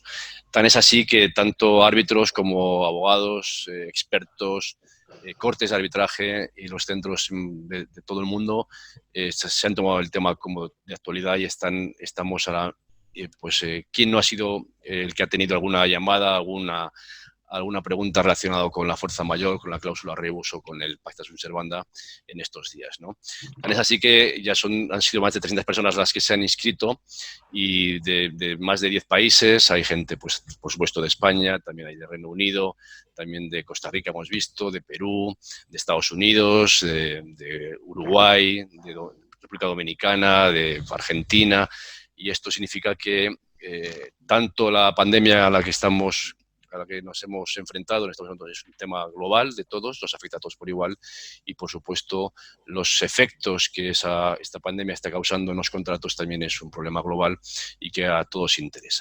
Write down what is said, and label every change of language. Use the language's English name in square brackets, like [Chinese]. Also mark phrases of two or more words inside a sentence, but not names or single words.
[Spanish] Tan es así que tanto árbitros como abogados, expertos, cortes de arbitraje y los centros de todo el mundo se han tomado el tema como de actualidad y estamos a la... ¿quién no ha sido el que ha tenido alguna llamada, alguna pregunta relacionada con la fuerza mayor, con la cláusula rebus o con el [Latin] pacta sunt servanda [Spanish] en estos días, ¿no? Tan es así que ya han sido más de 300 personas las que se han inscrito y de más de 10 países. Hay gente, pues, por supuesto, de España, también hay de Reino Unido, también de Costa Rica, hemos visto, de Perú, de Estados Unidos, de Uruguay, de República Dominicana, de Argentina, y esto significa que tanto la pandemia a la que nos hemos enfrentado en estos momentos es un tema global de todos, nos afecta a todos por igual y, por supuesto, los efectos que esta pandemia está causando en los contratos también es un problema global y que a todos interesa.